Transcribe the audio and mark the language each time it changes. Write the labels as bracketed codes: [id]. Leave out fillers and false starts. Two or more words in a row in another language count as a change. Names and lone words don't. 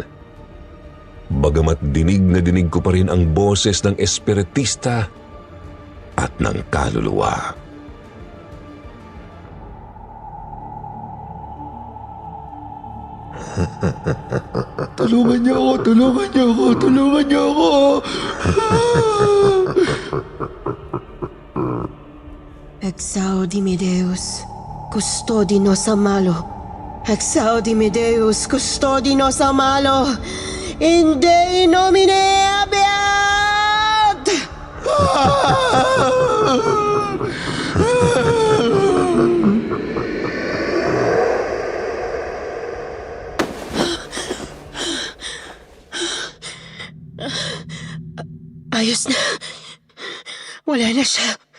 [tl] Bagamat dinig na dinig ko pa rin ang boses ng espiritista at ng kaluluwa. Tulungan niyo ako! Tulungan niyo ako! Tulungan niyo ako! [la] Exaudime Deus, custodinos a malo. Exaudime Deus, custodinos a malo. In Dei nomine habeat! [tl] Ayos na. Wala na siya.